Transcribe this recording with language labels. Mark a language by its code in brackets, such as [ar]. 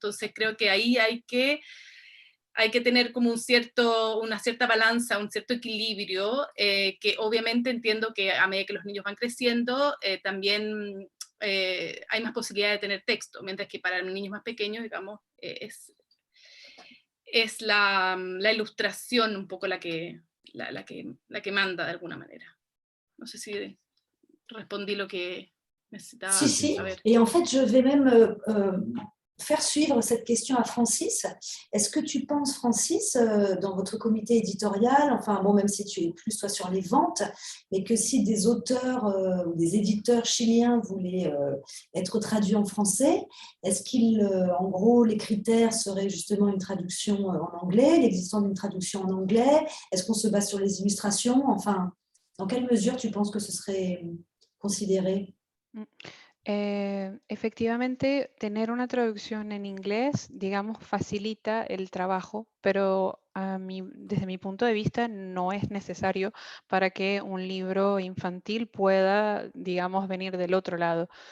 [es] Entonces creo que ahí hay que tener como una cierta balanza, un cierto equilibrio, que obviamente entiendo que a medida que los niños van creciendo, también hay más posibilidad de tener texto, mientras que para los niños más pequeños, digamos, es la ilustración un poco la que manda de alguna manera. No sé si respondí lo que necesitaba saber. [fr] Et en fait, je vais même faire suivre cette question à Francis. Est-ce que tu penses, Francis, dans votre comité éditorial, enfin bon, même si tu es plus toi sur les ventes, mais que si des auteurs ou des éditeurs chiliens voulaient être traduits en français, est-ce en gros, les critères seraient justement une traduction en anglais, l'existence d'une traduction en anglais? Est-ce qu'on se base sur les illustrations? Enfin, dans quelle mesure tu penses que ce serait considéré? [es] Efectivamente, tener una traducción en inglés, digamos, facilita el trabajo, pero desde mi punto de vista no es necesario para que un libro infantil pueda, digamos, venir del otro lado.